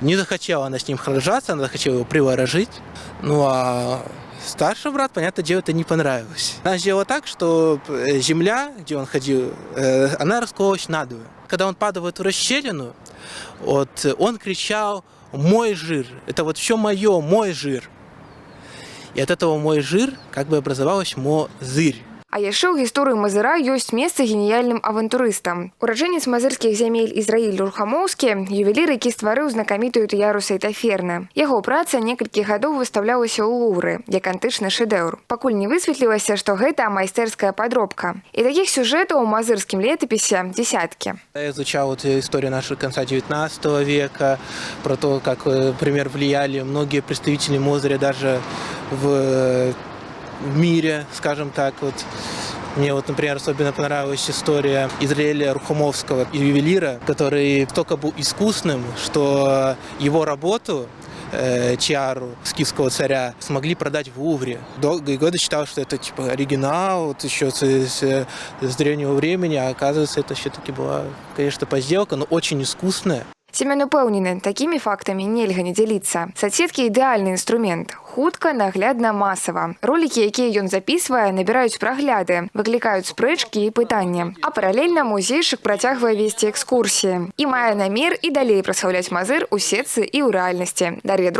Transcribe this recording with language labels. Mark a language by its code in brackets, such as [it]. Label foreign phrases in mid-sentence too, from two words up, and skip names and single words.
[ru] Не захотела она с ним сражаться, она захотела его приворожить. А старший брат, понятное дело, это не понравилось. Она сделала так, что земля, где он ходил, она раскололась надвое. Когда он падал в эту расщелину, он кричал «Мой жир!» Это вот все мое, мой жир. И от этого «мой жир» как бы образовалась Мозырь. [be] А яшчэ ў гісторыі Мазыра ёсць месца геніяльным авантурыстам. Ураджэнец мазырскіх зямель Ізраіль Рухамоўскі – ювелір, які стварыў знакамітую тыяру Сейтаферны. Яго праца некалькі гадоў выстаўлялася ў Лувры, як антычны шэдэўр. Пакуль не высветлілася, што гэта майстэрская падробка. І такіх сюжэтаў у мазырскім летапісе дзесяткі. [ru] Я изучал историю нашего конца 19 века, про то, как, например, влияли многие представители Мозыря даже в мире, скажем так. Мне например, особенно понравилась история Израиля Рухомовского, ювелира, который только был искусным, что его работу, тиару скифского царя, смогли продать в Лувре. Долгие годы считал, что это типа оригинал, еще с древнего времени, а оказывается, это все-таки была, конечно, подделка, но очень искусная. [be] Семён упэўнены, такімі фактамі нельга не дзяліцца. Сацсеткі – ідэальны інструмент. Хутка, наглядна, масава. Ролікі, якія ён запісвае, набіраюць прагляды, выклікаюць спрэчкі і пытанні. А паралельна музейшык працягвае весці экскурсіі. І мае намер і далей праслаўляць Мазыр у сетцы і ў рэальнасці.